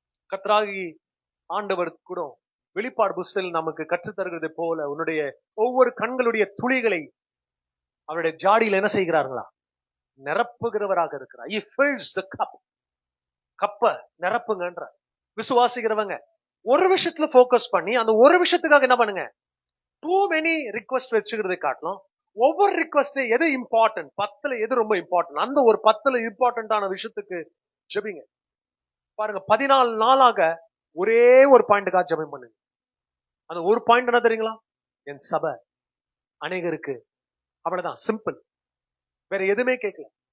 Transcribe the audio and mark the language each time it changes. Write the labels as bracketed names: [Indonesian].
[Tamil] கர்த்தராகி ஆண்டவர் கூட வெளிப்பாடு புஸ்தகத்தில் நமக்கு கற்றுத் தருகிறது போல உன்னுடைய ஒவ்வொரு கண்களுடைய துளிகளை அவருடைய ஜாடியில் என்ன செய்கிறார்களா? நிரப்புகிறவராக இருக்கிறார். [English] He fills the cup. [Tamil] கப்ப நிரப்புங்கன்ற. விசுவாசிக்கிறவங்க ஒரு விஷயத்துல போக்கஸ் பண்ணி அந்த ஒரு விஷயத்துக்காக என்ன பண்ணுங்க? [English] too many request [Tamil] வச்சுக்கிறதை காட்டலாம். ஒவ்வொரு ரிக்வெஸ்ட் எது இம்பார்ட்டன்ட், 10ல எது ரொம்ப இம்பார்ட்டன்ட், அந்த ஒரு 10ல இம்பார்ட்டன்டான விஷயத்துக்கு ஜெபிங்க. பாருங்க, 14 நாளாக ஒரே ஒரு பாயிண்ட்டுக்காக ஜெபம் பண்ணுங்க. அந்த ஒரு பாயிண்ட் என்ன தெரியுங்களா? என் சபை அநேகருக்கு. அவ்வளவுதான், சிம்பிள். வேற எதுவுமே கேட்கல.